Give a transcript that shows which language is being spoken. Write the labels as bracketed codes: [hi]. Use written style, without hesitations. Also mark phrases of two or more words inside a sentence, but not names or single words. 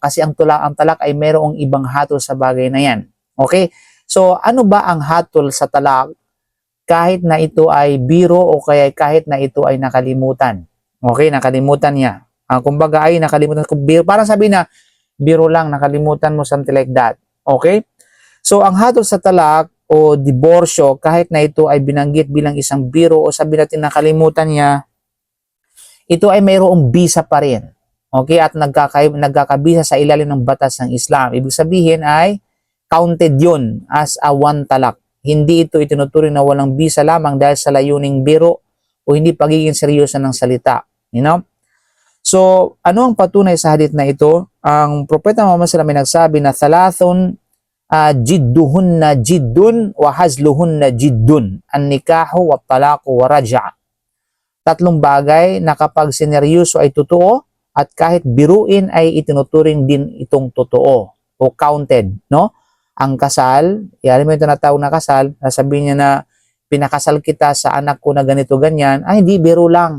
[tl] Kasi ang talak ay mayroong ibang hatol sa bagay na yan. Okay? So, ano ba ang hatol sa talak? Kahit na ito ay biro o kaya kahit na ito ay nakalimutan. Okay, nakalimutan niya. Kumbaga ay nakalimutan ko biro. Parang sabi na biro lang, nakalimutan mo, [en] something like that. Okay? [tl] So ang hatol sa talak o diborsyo, kahit na ito ay binanggit bilang isang biro o sabi natin nakalimutan niya, ito ay mayroong bisa pa rin. Okay? At nagkakabisa sa ilalim ng batas ng Islam. Ibig sabihin ay counted yun [en] as a one [tl] talak. Hindi ito itinuturing na walang bisa lamang dahil sa layuning biro o hindi pagiging seryoso ng salita. [en] You know? [tl] So, ano ang patunay sa hadith na ito? Ang Propeta Muhammad [ar] صلى الله عليه وسلم [tl] ay nagsabi na [ar] ثلاث جدهن جد وهزلهن جد النكاح والطلاق والرجعة. [tl] Tatlong bagay na kapag sineryoso ay totoo at kahit biruin ay itinuturing din itong totoo o counted, no? Ang kasal, alam mo yung tinatawag na kasal, sasabihin niya na pinakasal kita sa anak ko na ganito ganyan, ay hindi, biro lang.